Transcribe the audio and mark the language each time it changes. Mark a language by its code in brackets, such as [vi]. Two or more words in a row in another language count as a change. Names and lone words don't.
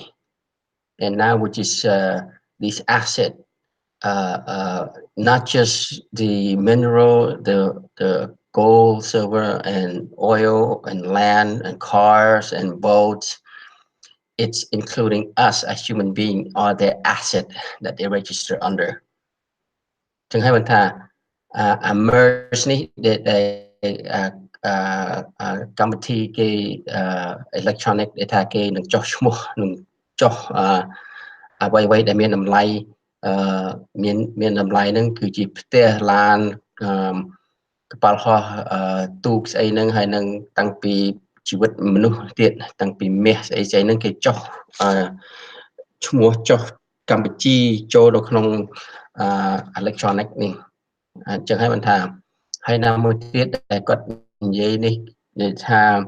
[en] And now, which is this asset, not just the mineral, the gold, silver, and oil, and land, and cars, and boats. It's including us as human beings are the asset that they register under. [km] ចឹងហើយបានថាmerge នេះដែលកម្មវិធីគេ electronic ដែលថាគេនឹងចុះឈ្មោះនឹងចុះអ្វីៗ ដែលមានតម្លៃមានតម្លៃហ្នឹងគឺជាផ្ទះឡានកប៉ាល់ហោះទូកស្អីហ្នឹងហើយនឹងតាំងពីជីវិតមនុស្សទៀតតាំងពីមាសស្អីហ្នឹងគេចុះឈ្មោះចុះកម្ពុជាចូលនៅក្នុងelectronic នេះអញ្ចឹងហើយបានថាហើយណាមួយទៀតដែលគាត់និយាយនេះនិយាយថា